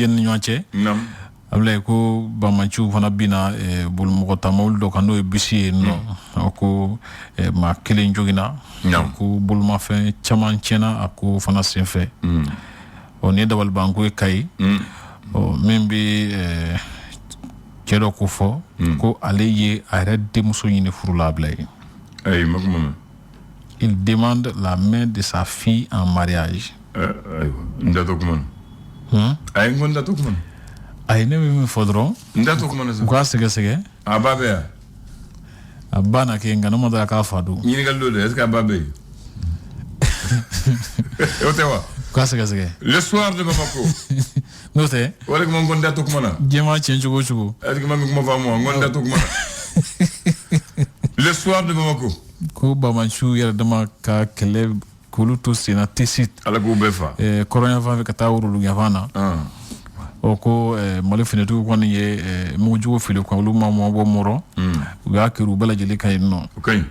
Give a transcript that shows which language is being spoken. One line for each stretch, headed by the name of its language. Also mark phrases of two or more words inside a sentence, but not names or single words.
Bambara: ni ɲɔgɔn cɛ a bila ye ko bamaciw fana bina bolomɔgɔ ta mobili dɔ kan n'o ye bisi ye nɔ ko maa kelen joginna ko bolomafɛn caman tiɲɛna a ko fana senfɛ ni ye dabalibanko ye Kayi min bɛ cɛ dɔ ko fɔ ko ale ye a yɛrɛ denmuso ɲini furu la bila ye
French: il demande la main de sa fille en mariage
Bambara: n da to kuma na a ye n ko n da to kuma na a ye ne bɛ min fɔ dɔrɔn n da to kuma na u k'a sɛgɛsɛgɛ a ba bɛ yan a ba na kɛ nka ne ma dara k'a fa don ɲininkali dɔ de
French: est-ce que
Bambara: a ba bɛ yen o tɛ wa k'a sɛgɛsɛgɛ le soir de Bamako n'o tɛ o de kuma n ko n da to kuma na diɲɛma tiɲɛ cogo o cogo
French: est-ce que
Bambara: ma min kuma faamu wa n ko n da to kuma na le soir de Bamako ko bamaciw yɛrɛ dama ka kɛlɛ k'olu to senna tesi ala k'u bɛɛ fa kɔrɔn fan fɛ ka taa worodu yan na ko Mali finitigiw kɔni ye mugujugu fili kan olu ma bɔ mɔrɔ u y'a kɛ u bɛɛ lajɛlen ka yen nɔ o ka ɲi